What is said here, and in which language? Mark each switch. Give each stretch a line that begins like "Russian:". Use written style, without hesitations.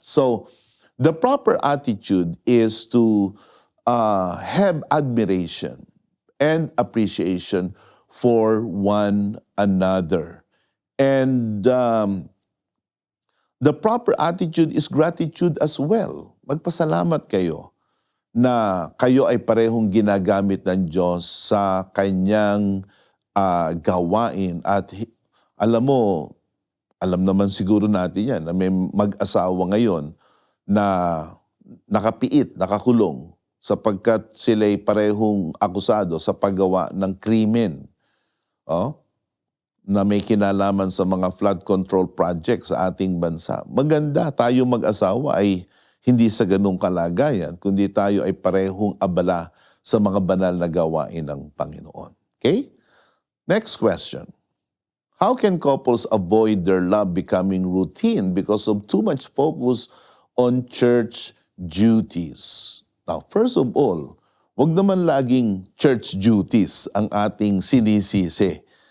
English: So, the proper attitude is to have admiration and appreciation for one another. And the proper attitude is gratitude as well.
Filipino: Magpasalamat kayo na kayo ay parehong ginagamit ng Diyos sa kanyang gawain. At alam mo, alam naman siguro natin yan na may mag-asawa ngayon na nakapiit, nakakulong sapagkat sila'y parehong akusado sa paggawa ng krimen. Na may kinalaman sa mga flood control projects sa ating bansa. Maganda tayo mag-asawa ay hindi sa ganung kalagayan, kundi tayo ay parehong abala sa mga banal na gawain ng Panginoon. Okay?
English: Next question. How can couples avoid their love becoming routine because of too much focus on church duties? Now, first of all,
Filipino: wag naman laging church duties ang ating sinisisi.